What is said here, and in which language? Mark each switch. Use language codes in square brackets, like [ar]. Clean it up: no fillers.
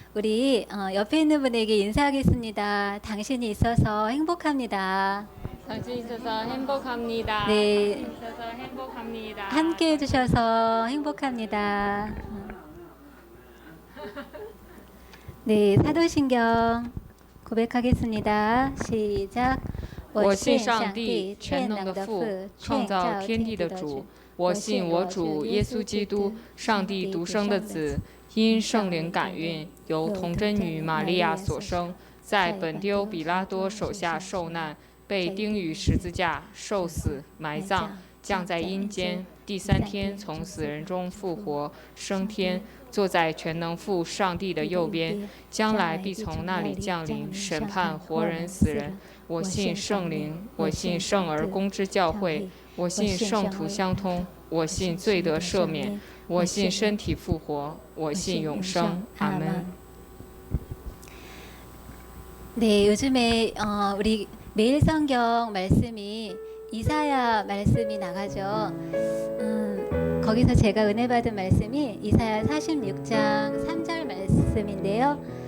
[ko] 우리 옆에 있는 분에게 인사하겠습니다. 당신이 있어서 행복합니다. 당신 있어서 행복합니다. 네, 당신 있어서 행복합니다. 함께 해주셔서 행복합니다. 네, 사도신경 고백하겠습니다. 시작. [zh] 我信上帝全能的父，创造天地的主。我信我主耶稣基督，上帝独生的子，因圣灵感孕，由童真女玛利亚所生，在本丢比拉多手下受难，被钉于十字架，受死，埋葬，降在阴间，第三天从死人中复活，升天，坐在全能父上帝的右边，将来必从那里降临，审判活人死人。我信圣灵，我信圣而公之教会，我信圣徒相通，我信罪得赦免，我信身体复活，我信永生。阿门。 [ko] 네, 요즘에 우리 매일 성경 말씀이 이사야 말씀이 나가죠. 거기서 제가 은혜 받은 말씀이 이사야 46장 3절 말씀인데요.